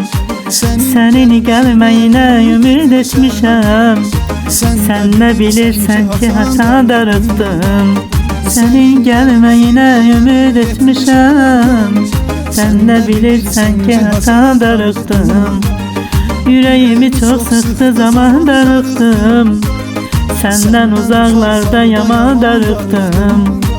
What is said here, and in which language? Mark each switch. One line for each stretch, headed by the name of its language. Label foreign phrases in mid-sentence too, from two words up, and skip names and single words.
Azerbaijani: Sənin gəlməyinə ümid etmişəm. Sən nə bilirsən ki, haçan darıxdım. Senin gəlməyinə ümid etmişəm. Sən nə bilirsən ki, haçan darıxdım.
Turkish: Yüreğimi çok sıktı, zaman darıktım. Senden uzaklarda yaman darıktım.